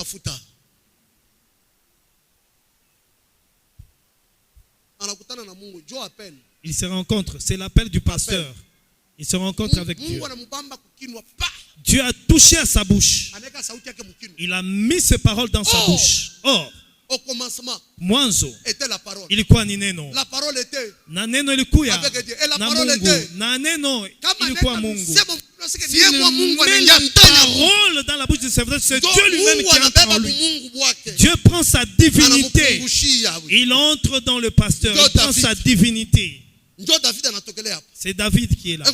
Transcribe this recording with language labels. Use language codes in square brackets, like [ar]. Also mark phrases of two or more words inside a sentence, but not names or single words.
[fr] Il se rencontre, c'est l'appel du pasteur. Il se rencontre avec Dieu. Dieu a touché à sa bouche. Il a mis ses paroles dans sa bouche. Or, au commencement, était la parole. [sw] Ilikuwa ni neno. [fr] La parole était [sw] na neno ilikuya [fr] avec Dieu. Et la [sw] na [fr] parole [sw] Mungu. [fr] était [sw] Na neno ilikuwa Mungu. [fr] Si met la parole dans la bouche du serviteur, c'est Dieu lui-même qui entre en lui. Dieu prend sa divinité. Il entre dans le pasteur. Il prend sa divinité. C'est David qui est là.